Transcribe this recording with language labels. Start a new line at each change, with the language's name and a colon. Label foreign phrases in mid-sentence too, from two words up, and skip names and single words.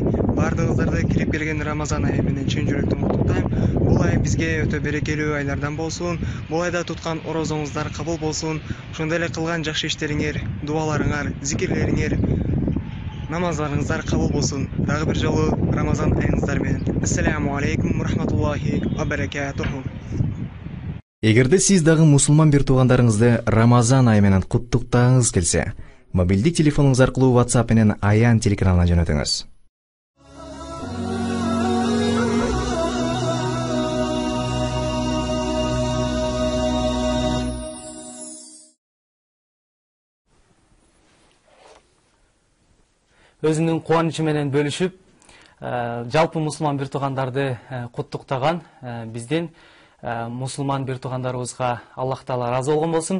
Kyrgyz: Бардыгыңыздарды кирип келген Рамазан айы менен чын жүрөктөн куттуктайм. Бул ай бизге өтө берекелүү айлардан болсун. Бул айда туткан орозоңуздар кабыл болсун. Ошондой эле кылган жакшы иштериңер, дуаларыңар, зикирлериңер, намаздарыңыздар кабыл болсун. Дагы бир жолу Рамазан айыңыздар менен.
Arabic: السلام عليكم ورحمة الله وبركاته.
Kyrgyz: Эгерде сиз дагы мусулман бир туугандарыңызды Рамазан айы менен куттуктагыңыз келсе, мобилдик телефонуңуз аркылуу WhatsApp менен Аян телеканалына жөнөтүңүз. Өзүнүн кубанычы менен бөлүшүп, жалпы мусулман бир туугандарды куттуктаган биздин мусулман бир туугандарыбызга Аллах Таала ыраазы болгон болсун.